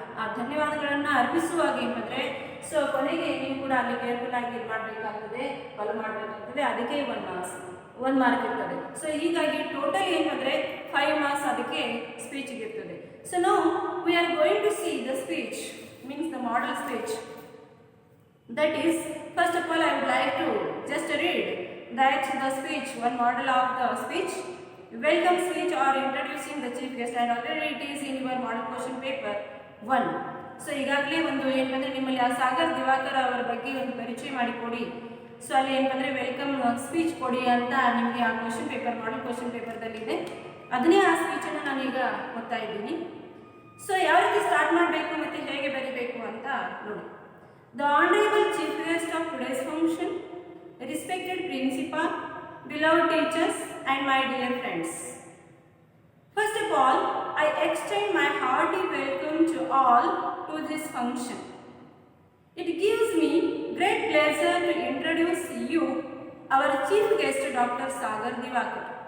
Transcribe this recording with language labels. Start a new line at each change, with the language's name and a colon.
Kannada: ಆ ಧನ್ಯವಾದಗಳನ್ನು ಅರ್ಪಿಸುವಾಗ ಏನಂದರೆ ಸೊ ಕೊನೆಗೆ ನೀವು ಕೂಡ ಅಲ್ಲಿ ಕೇರ್ಫುಲ್ಲಾಗಿ ಇದು ಮಾಡಬೇಕಾಗ್ತದೆ, ಫಾಲೋ ಮಾಡಬೇಕಾಗ್ತದೆ. ಅದಕ್ಕೆ 1 ಮಾರ್ಕ್ ಇರ್ತದೆ. ಸೊ ಹೀಗಾಗಿ ಟೋಟಲ್ ಏನಂದರೆ 5 ಮಾರ್ಕ್ಸ್ ಅದಕ್ಕೆ ಸ್ಪೀಚಿಗೆ ಇರ್ತದೆ.
English: so
Kannada: ನಾವು
English: We are going to see the speech means the model speech. That is, first of all I would like to just read that the speech, one model of the speech, welcome speech or introducing the chief guest, and already it is in your model question paper 1.
Kannada: So ಈಗಾಗಲೇ ಒಂದು ಏನಂದರೆ ನಿಮ್ಮಲ್ಲಿ ಆ ಸಾಗರ್ ದಿವಾಕರ್ ಅವರ ಬಗ್ಗೆ ಒಂದು ಪರಿಚಯ ಮಾಡಿಕೊಡಿ. ಸೊ ಅಲ್ಲಿ ಏನಂದರೆ ವೆಲ್ಕಮ್ ಸ್ಪೀಚ್ ಕೊಡಿ ಅಂತ ನಿಮಗೆ ಆ ಕ್ವಶನ್ ಪೇಪರ್ ಮಾಡಲ್ ಕ್ವಶನ್ ಪೇಪರ್ದಲ್ಲಿದೆ. ಅದನ್ನೇ ಆ ಸ್ಪೀಚನ್ನು ನಾನೀಗ ಓದ್ತಾ ಇದ್ದೀನಿ. ಸೊ ಯಾವ ರೀತಿ ಸ್ಟಾರ್ಟ್ ಸ್ಟಾರ್ಟ್ ಮಾಡಬೇಕು ಮತ್ತು ಹೇಗೆ ಬರೀಬೇಕು ಅಂತ ನೋಡಿ.
English: The honourable chief guest of today's function, respected principal, beloved teachers and my dear friends. First of all, I extend my hearty welcome to all to this function. It gives me great pleasure to introduce you our chief guest Dr. Sagar Divakar.